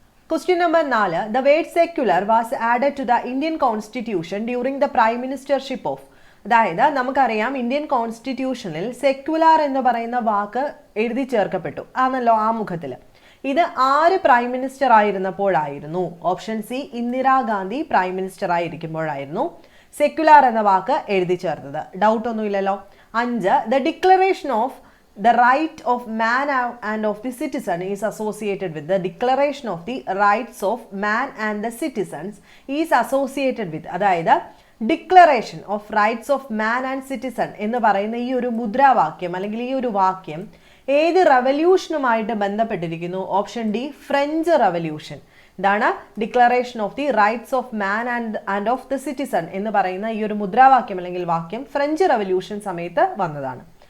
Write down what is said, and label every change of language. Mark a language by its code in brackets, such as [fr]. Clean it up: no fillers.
[en] Question number 4, the word secular was added to the Indian Constitution during the Prime Ministership of. [ml] അതായത് നമുക്കറിയാം, Indian കോൺസ്റ്റിറ്റ്യൂഷനിൽ secular എന്ന് പറയുന്ന വാക്ക് എഴുതി ചേർക്കപ്പെട്ടു ആണല്ലോ ആമുഖത്തിൽ. ഇത് ആര് prime minister ആയിരുന്നപ്പോഴായിരുന്നു? Option C, Indira Gandhi prime minister ആയിരിക്കുമ്പോഴായിരുന്നു secular എന്ന വാക്ക് എഴുതി ചേർത്തത്. ഡൗട്ട് ഒന്നുമില്ലല്ലോ. [en] 5, the declaration of the right of man and of the citizen is associated with. The declaration of the rights of man and the citizens is associated with. [ml] അതായത് declaration of rights of man and citizen എന്ന് പറയുന്ന ഈ ഒരു മുദ്രാവാക്യം അല്ലെങ്കിൽ ഈ ഒരു വാക്യം ഏത് റവല്യൂഷനുമായിട്ട് ബന്ധപ്പെട്ടിരിക്കുന്നു? Option D, French revolution. ഇതാണ് declaration of the rights of man and of the citizen എന്ന് പറയുന്ന ഈ ഒരു മുദ്രാവാക്യം അല്ലെങ്കിൽ വാക്യം ഫ്രഞ്ച് റവല്യൂഷൻ സമയത്ത് വന്നതാണ്.